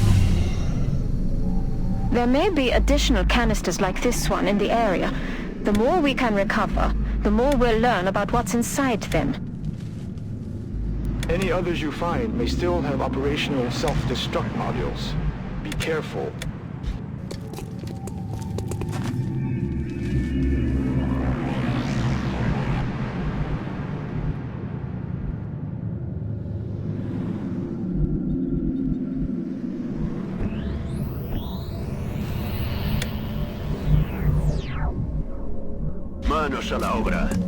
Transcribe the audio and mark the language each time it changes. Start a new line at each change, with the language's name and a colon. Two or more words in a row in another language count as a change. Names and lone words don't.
English: There may be additional canisters like this one in the area. The more we can recover, the more we'll learn about what's inside them. Any others you find may still have operational self-destruct modules. Be careful.
Spanish: Manos a la obra.